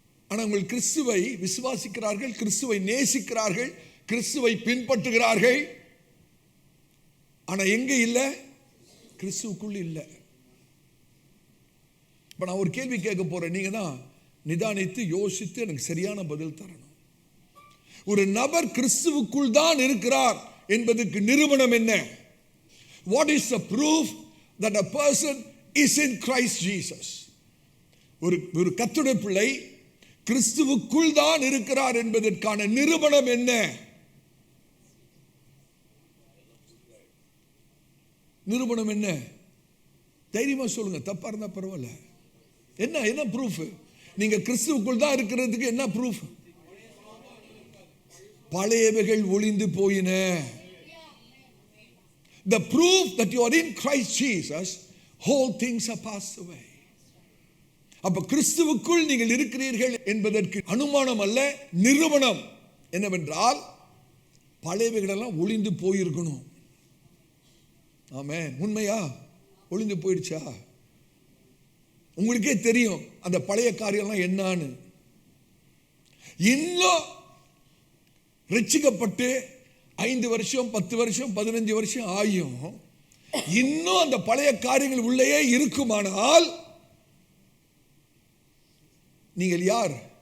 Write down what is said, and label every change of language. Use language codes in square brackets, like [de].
[ta] ஆனால் உங்கள் கிறிஸ்துவை விசுவாசிக்கிறார்கள், கிறிஸ்துவை நேசிக்கிறார்கள், கிறிஸ்துவை பின்பற்றுகிறார்கள். ஆனால் எங்க இல்லை? கிறிஸ்துவுக்குள் இல்லை. இப்போ நான் ஒரு கேள்வி கேட்க போறேன், நீங்க தான் நிதானித்து யோசித்து எனக்கு சரியான பதில் தரணும். ஒரு நபர் கிறிஸ்துவுக்குள் தான் இருக்கிறார் என்பதற்கு நிரூபணம் என்ன? [en] What is the proof that a person is in Christ Jesus? [ta] ஒரு கர்த்தருடைய பிள்ளை கிறிஸ்துவுக்குள் தான் இருக்கிறார் என்பதற்கான நிரூபணம் என்ன? நிரூபணம் என்ன? தைரியமா சொல்லுங்க, தப்பா இருந்தா பரவாயில்ல. என்ன ப்ரூஃப்? நீங்க கிறிஸ்துவுக்குள் தான் இருக்கிறதுக்கு என்ன ப்ரூஃப்? பழையவைகள் ஒளிந்து போயின. [en] The proof that you are in Christ Jesus, whole things are passed away. [ta] அப்ப கிறிஸ்துவுக்குள் நீங்கள் இருக்கிறீர்கள் என்பதற்கு அனுமானம் அல்ல, நிரூபணம் என்னவென்றால் பழையவைகள் எல்லாம் ஒளிந்து போயிருக்கணும். ஆமென். உண்மையா? ஒளிந்து போயிடுச்சா? உங்களுக்கே தெரியும் அந்த பழைய காரியம்லாம் என்னன்னு. இன்னும் ரட்சிக்கப்பட்டு 5 வருஷம் 10 வருஷம் 15 வருஷம் ஆயும் இன்னும் அந்த பழைய காரியங்கள் உள்ளேயே இருக்குமானால் நீங்கள் யார்?